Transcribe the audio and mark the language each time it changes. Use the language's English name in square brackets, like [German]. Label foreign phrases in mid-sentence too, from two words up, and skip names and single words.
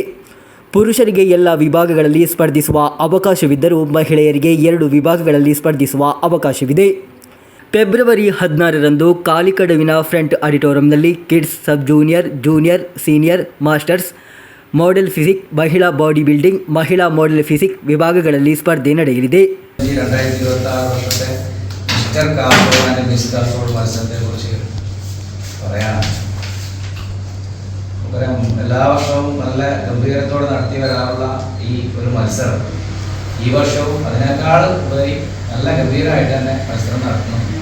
[Kannada] ಪುರುಷರಿಗೆ ಎಲ್ಲ ವಿಭಾಗಗಳಲ್ಲಿ ಸ್ಪರ್ಧಿಸುವ ಅವಕಾಶವಿದ್ದರೂ ಮಹಿಳೆಯರಿಗೆ 2 ವಿಭಾಗಗಳಲ್ಲಿ ಸ್ಪರ್ಧಿಸುವ ಅವಕಾಶವಿದೆ. ಫೆಬ್ರವರಿ 16ರಂದು ಕಾಲಿಕಡವಿನ ಫ್ರಂಟ್ ಆಡಿಟೋರಿಯಂನಲ್ಲಿ ಕಿಡ್ಸ್, ಸಬ್ ಜೂನಿಯರ್, ಜೂನಿಯರ್, ಸೀನಿಯರ್, ಮಾಸ್ಟರ್ಸ್, ಮಾಡೆಲ್ ಫಿಸಿಕ್, ಮಹಿಳಾ ಬಾಡಿ ಬಿಲ್ಡಿಂಗ್, ಮಹಿಳಾ ಮಾಡೆಲ್ ಫಿಸಿಕ್ ವಿಭಾಗಗಳಲ್ಲಿ ಸ್ಪರ್ಧೆ ನಡೆಯಲಿದೆ. [Malayalam] 2026 വർഷത്തെ മിസ്റ്റർ കാസർഗോഡ് ആൻഡ് മിസ് കാസർഗോഡ് മത്സരത്തെക്കുറിച്ച് പറയാനാണ്. നമുക്കറിയാം, എല്ലാ വർഷവും നല്ല ഗംഭീരത്തോടെ നടത്തി വരാറുള്ള ഈ ഒരു മത്സരം ഈ വർഷവും അതിനേക്കാൾ ഉപരി നല്ല ഗംഭീരമായിട്ട് തന്നെ മത്സരം നടത്തുന്നു.